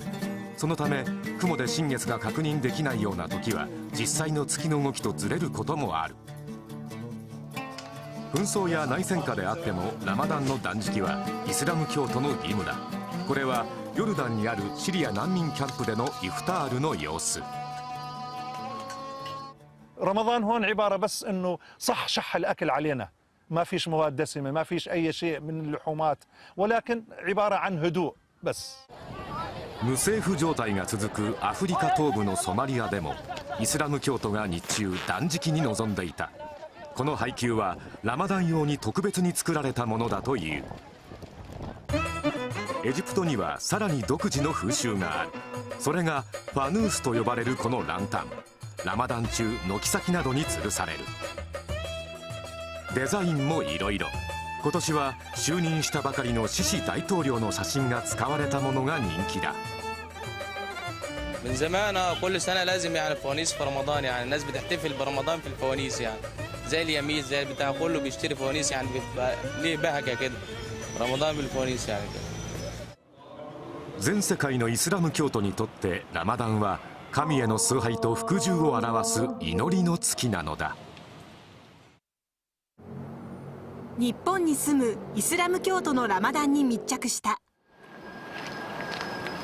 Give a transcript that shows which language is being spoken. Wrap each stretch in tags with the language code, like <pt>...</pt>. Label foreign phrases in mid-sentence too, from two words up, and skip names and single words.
<ja>そのため雲で新月が確認できないような時は実際の月の動きとずれることもある。紛争や内戦下であってもラマダンの断食はイスラム教徒の義務だ。これはヨルダンにあるシリア難民キャンプでのイフタールの様子。</ja> <ar>رمضان هون عبارة بس إنه صح شح الأكل علينا، ما فيش مواد دسمة، ما فيش أي شيء من اللحومات، ولكن عبارة عن هدوء بس。</ar> <ja>無政府状態が続くアフリカ東部のソマリアでもイスラム教徒が日中断食に臨んでいた。この配給はラマダン用に特別に作られたものだという。エジプトにはさらに独自の風習がある。それがファヌースと呼ばれるこのランタン。ラマダン中軒先などに吊るされる。デザインもいろいろ。今年は就任したばかりのシシ大統領の写真が使われたものが人気だ。</ja> <ar>من زمان كل سنة لازم يعني فوانيس في رمضان، يعني الناس بتحتفل برمضان في الفوانيس، يعني زي اليميز زي البتاع كله بيشتري فوانيس، يعني بيبقى ليه بهجة كده رمضان بالفوانيس يعني كده。</ar> <ja>全世界のイスラム教徒にとってラマダンは神への崇拝と服従を表す祈りの月なのだ。日本に住むイスラム教徒のラマダンに密着した。</ja>